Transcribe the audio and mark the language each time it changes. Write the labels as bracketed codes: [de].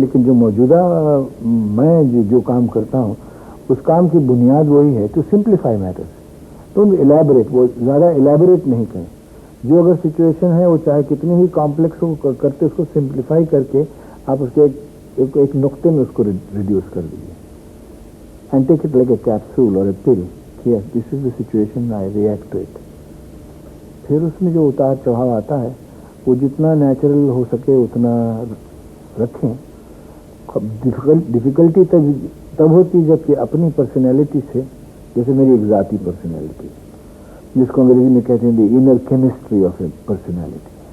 [ur] لیکن جو موجودہ میں جو کام کرتا ہوں، اس کام کی بنیاد وہی ہے [en] To simplify matters. [ur] تو الیبوریٹ، وہ زیادہ الیبوریٹ نہیں کریں. جو اگر سچویشن ہے وہ چاہے کتنی ہی کمپلیکس ہو کرتے، اس کو سمپلیفائی کر کے آپ اس کے ایک نقطے میں اس کو ریڈیوس کر دیجیے. [en] And take it like a capsule اور a pill. Yes, this is the situation, I react to it. [ur] پھر اس میں جو اتار چڑھاؤ آتا ہے وہ جتنا نیچرل ہو سکے اتنا رکھیں. ڈیفیکلٹی تب ہوتی جب کہ اپنی پرسنالٹی سے، جیسے میری ایک ذاتی پرسنالٹی جس کو انگریزی میں کہتے ہیں [en] the inner chemistry of a personality,